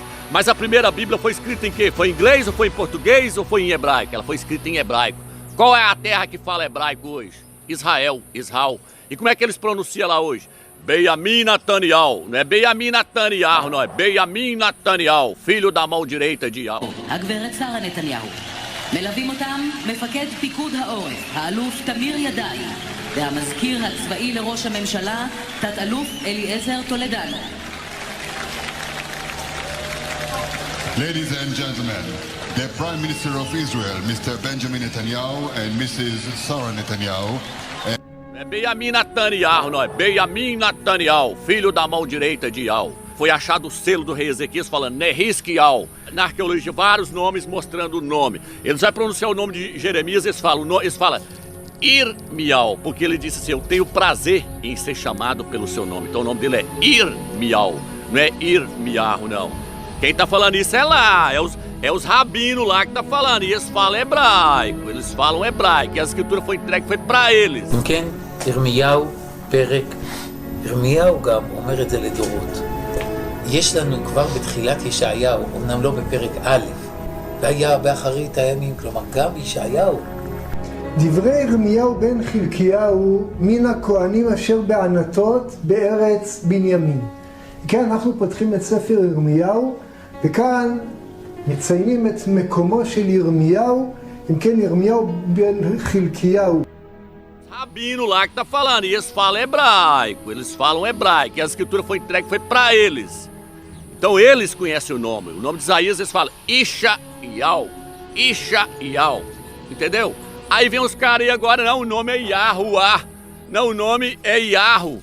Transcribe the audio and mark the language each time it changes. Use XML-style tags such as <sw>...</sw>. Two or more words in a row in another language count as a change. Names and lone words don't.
<pt>Mas a primeira Bíblia foi escrita em quê? Foi em inglês ou foi em português ou foi em hebraico? Ela foi escrita em hebraico. Qual é a terra que fala hebraico hoje? Israel. E como é que eles pronunciam lá hoje? Benjamin Netanyahu, não é Benjamin Netanyahu, não é Benjamin Netanyahu, filho da mão direita de Yahweh.</pt> <he>הגברת שרה נתניהו. מלווים אותם מפקד פיקוד העורף, האלוף תמיר ידעי, והמזכיר הצבאי לראש הממשלה, תת-אלוף אליעזר טולדנו.</he> <en>Ladies and gentlemen, the Prime Minister of Israel, Mr. Benjamin Netanyahu and Mrs. Sarah Netanyahu.</en> <pt>É Benjamin Netanyahu, não é Benjamin Netanyahu, filho da mão direita de Yahweh. Foi achado o selo do rei Ezequias falando Nehizkial. Na arqueologia, vários nomes mostrando o nome. Eles vão pronunciar o nome de Jeremias, eles falam Irmial, porque ele disse assim, eu tenho prazer em ser chamado pelo seu nome. Então o nome dele é Irmial, não é Irmiarro, não. Quem está falando isso é lá, É os rabinos lá que tá falando, e eles falam hebraico, eles falam hebraico, e a escritura foi entregue, foi para eles.</pt> <he>כן, ירמיהו פרק, ירמיהו גם אומר את זה לדורות. יש לנו כבר בתחילת ישעיהו, אמנם לא בפרק א', והיה באחרית הימים, כלומר גם ישעיהו. דברי ירמיהו בן חלקיהו מן הכהנים אשר בענתות בארץ בנימין. כן, אנחנו פותחים את ספר ירמיהו, וכאן מציינים את מקומו של ירמיהו, אם כן ירמיהו בן חלקיהו.</he> <pt>Rabino lá que tá falando, e eles falam hebraico, e a escritura foi entregue, foi para eles. Então eles conhecem o nome de Isaías, eles falam Ishael, entendeu? Aí vem os caras aí agora, não, o nome é Yahuwah, não, o nome é Yahu.</pt>